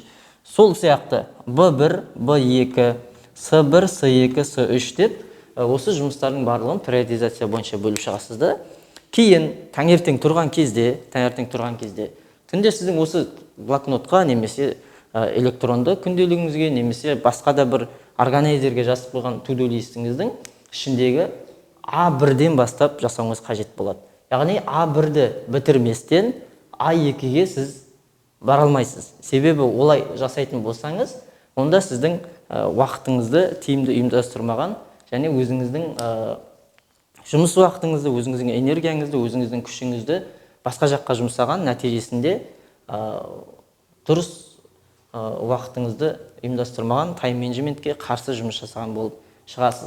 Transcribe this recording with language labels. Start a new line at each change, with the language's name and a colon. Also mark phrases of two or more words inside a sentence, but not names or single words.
Kazakh: Сол сияқты Б1, Б2, С1, С2, С3 деп осы жұмыстардың барлығын приоритизация бойынша бөліп шығасызды. Кейін таңертең тұрған кезде, түнде сіздің осы блокнотқа немесе электронды күнделігіңізге немесе басқа да бір органайзерге жазып қойған to-do листіңіздің ішіндегі А1-ден бастап жасауыңыз қажет болады. Яғни А1-ді бітірместен А2-ге сіз бара алмайсыз. Себебі олай жасайтын болсаңыз, онда сіздің уақытыңызды тиімді ұйымдастырмаған және өзіңіздің жұмыс уақытыңызды, өзіңіздің энергияңызды, өзіңіздің күшіңізді басқа жаққа жұмсаған нәтижесінде дұрыс уақытыңызды ұйымдастырмаған тайм менеджментке қарсы жұмыс жасаған болып шығасыз.